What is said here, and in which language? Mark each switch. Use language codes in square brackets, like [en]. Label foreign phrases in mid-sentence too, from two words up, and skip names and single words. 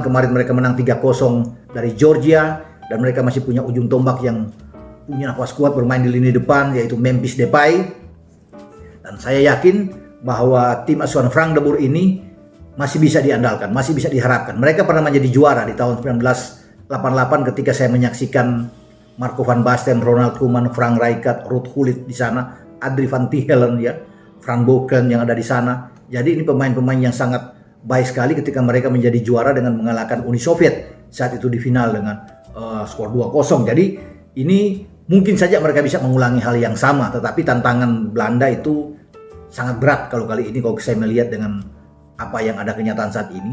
[id] Kemarin mereka menang 3-0 dari Georgia dan mereka masih punya ujung tombak yang punya nafas kuat bermain di lini depan, yaitu Memphis Depay. Dan saya yakin bahwa tim asuhan Frank de Boer ini masih bisa diandalkan, masih bisa diharapkan. Mereka pernah menjadi juara di tahun 1988 ketika saya menyaksikan Marco van Basten, Ronald Koeman, Frank Rijkaard, Ruud Gullit di sana, Adrie van Tichelen ya, Van Boken yang ada di sana. Jadi ini pemain-pemain yang sangat baik sekali ketika mereka menjadi juara dengan mengalahkan Uni Soviet saat itu di final dengan skor 2-0. Jadi ini mungkin saja mereka bisa mengulangi hal yang sama, tetapi tantangan Belanda itu sangat berat kalau kali ini kalau saya melihat dengan apa yang ada kenyataan saat ini.